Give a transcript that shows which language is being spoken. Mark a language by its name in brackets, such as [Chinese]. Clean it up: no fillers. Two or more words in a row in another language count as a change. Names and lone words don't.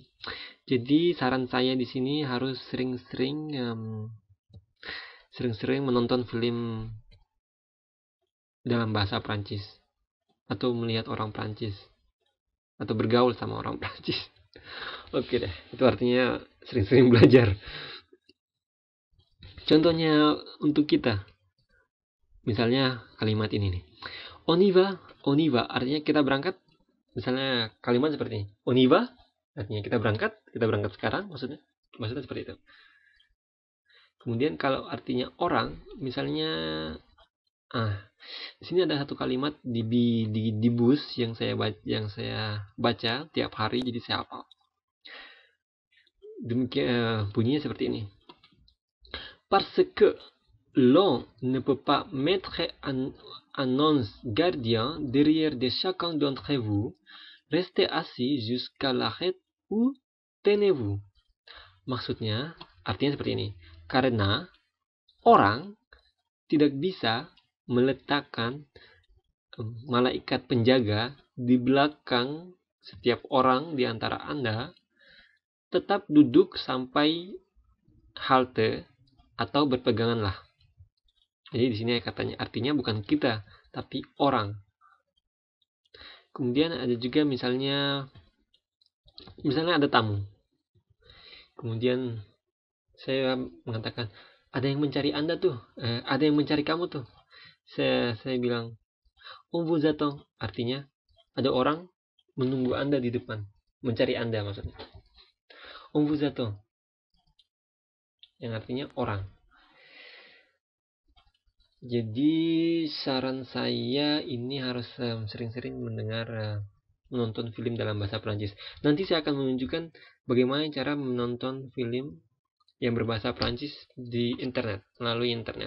[Indonesian] Jadi saran saya di sini harus sering-sering menonton film dalam bahasa Prancis, atau melihat orang Prancis, atau bergaul sama orang Prancis. Oke deh, itu artinya sering-sering belajar. Contohnya untuk kita, misalnya kalimat ini nih, [French] on y va [Indonesian] artinya kita berangkat. Misalnya kalimat seperti ini, [French] on y va [Indonesian] artinya kita berangkat sekarang, maksudnya seperti itu. Kemudian kalau artinya orang, misalnya di sini ada satu kalimat di bus yang saya baca tiap hari, jadi saya hafal. Demikian bunyinya seperti ini. [French] Parce que l'on ne peut pas mettre un ange gardien derrière de chacun d'entre vous, Restez assis jusqu'à l'arrêt ou tenez-vous. [Indonesian] Maksudnya, artinya seperti ini. Karena orang tidak bisa meletakkan malaikat penjaga di belakang setiap orang di antara Anda, tetap duduk sampai halte atau berpeganganlah. Jadi di sini katanya artinya bukan kita, tapi orang. Kemudian ada juga misalnya ada tamu. Kemudian saya mengatakan, ada yang mencari Anda tuh, ada yang mencari kamu tuh. Saya bilang, [French] on vous attend, [Indonesian] artinya ada orang menunggu Anda di depan, mencari Anda maksudnya. [French] On vous attend, [Indonesian] yang artinya orang. Jadi saran saya ini harus sering-sering menonton film dalam bahasa Perancis. Nanti saya akan menunjukkan bagaimana cara menonton film yang berbahasa Perancis di internet, melalui internet.